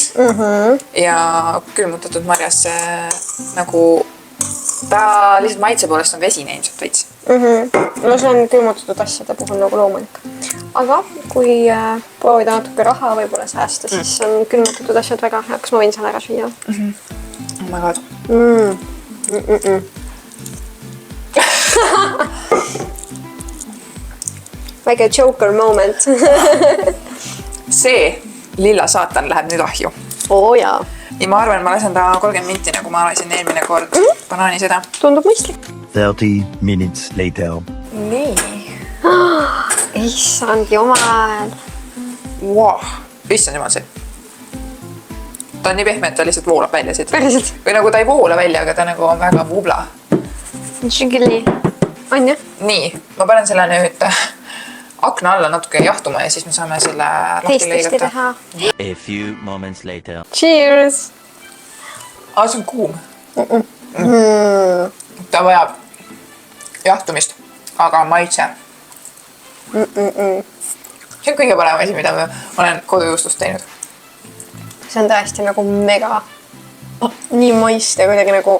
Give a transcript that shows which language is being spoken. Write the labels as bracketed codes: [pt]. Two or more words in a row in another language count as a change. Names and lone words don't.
[et] Ja külmutatud marjas nagu ta lihtsalt maitse poolest on vesine ilmselt veits. No see on külmutatud asjade puhul nagu loomulik. Aga kui proovida natuke raha võib-olla säästa, siis on külmutatud asjad väga hea. Kas ma võin selle ära süüa? [en] Oh my god. [et] Väike Joker moment. See lilla saatan läheb nüüd ahju. Oo jaa. Ja ma arvan, ma lasen ta 30 minti, nagu ma lasin eelmine kord banaani seda. Tundub mõistlik. [en] 30 minutes later. [et] Nii. Issand jumal. Wow. Issand jumal see. Ta on nii pehme, et ta lihtsalt voolab välja siit. Päriselt. Või nagu ta ei voola välja, aga ta nagu on väga vubla. Žigili. On jah? Nii, ma panen selle nüüd akna alla natuke jahtuma ja siis me saame selle lahti Teistesti lõigata. teha. [en] A few moments later. Cheers! [et] See on kuum. Ta vajab jahtumist, aga maitse. See on kõige parem asi, mida ma olen kodujuustust teinud. See on tõesti nagu mega nii moist ja kuidagi nagu...